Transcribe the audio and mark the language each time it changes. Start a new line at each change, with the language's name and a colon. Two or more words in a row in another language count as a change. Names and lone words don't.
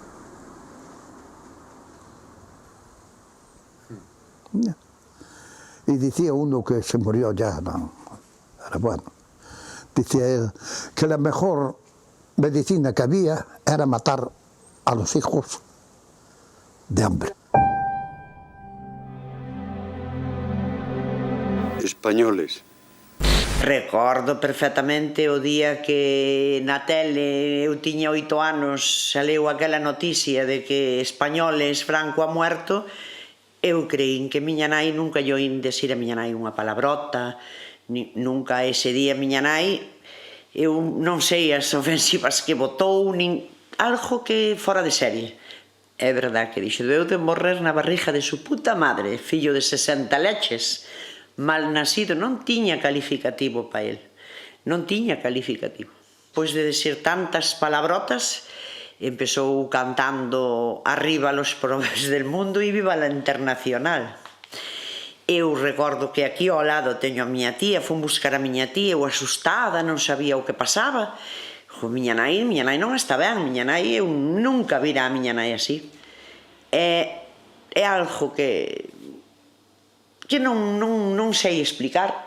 Spanish: Y decía uno que se murió ya, no, era bueno, decía él que la mejor medicina que había era matar a los hijos de hambre. Españoles.
Galician: Recordo perfectamente o día que na tele, eu tiña 8 anos, saleu aquela noticia de que
Spanish: españoles, Franco ha muerto.
Galician: Eu creín que miña nai nunca lle oín decir a miña nai unha palabrota, nunca ese día miña nai, eu non sei as ofensivas que botou, nin algo que fora de serie. É verdad que dixo, deu de morrer na barriga de
Spanish: su puta madre,
Galician: fillo de 60 leches, mal nacido, non tiña calificativo pa el, non tiña calificativo. Pois de decir tantas palabrotas, empezou cantando Arriba los pobres del mundo e Viva la Internacional. Eu recordo que aquí ao lado teño a miña tía, fun buscar a miña tía, eu asustada, non sabía o que pasaba. Miña nai non está ben, miña nai, eu nunca vira a miña nai así. É algo que non sei explicar.